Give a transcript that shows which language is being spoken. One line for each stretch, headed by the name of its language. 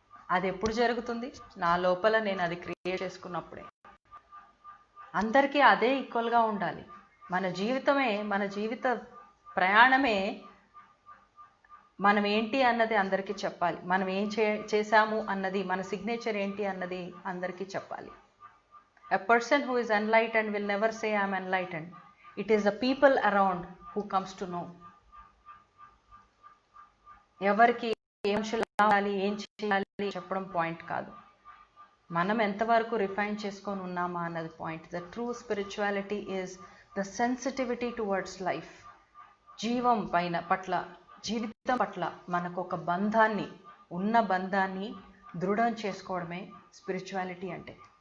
Telugu: అది ఎప్పుడు జరుగుతుంది? నా లోపల నేను అది క్రియేట్ చేసుకున్నప్పుడే. అందరికీ అదే ఈక్వల్గా ఉండాలి. మన జీవితమే, మన జీవిత ప్రయాణమే మనం ఏంటి అన్నది అందరికీ చెప్పాలి. మనం ఏం చేశాము అన్నది, మన సిగ్నేచర్ ఏంటి అన్నది అందరికీ చెప్పాలి.
English: A person who is enlightened will never say I am enlightened. It is the people around who comes to know.
Telugu: ఎవరికి ఉండాలి, ఏం చేయాలి చెప్పడం పాయింట్ కాదు. మనం ఎంతవరకు రిఫైన్ చేసుకొని ఉన్నామా అన్నది point.
English: The true spirituality is the sensitivity towards life.
Telugu: జీవం పట్ల, జీవితం పట్ల మనకు ఒక బంధాన్ని, ఉన్న బంధాన్ని దృఢం చేసుకోవడమే స్పిరిచువాలిటీ అంటే.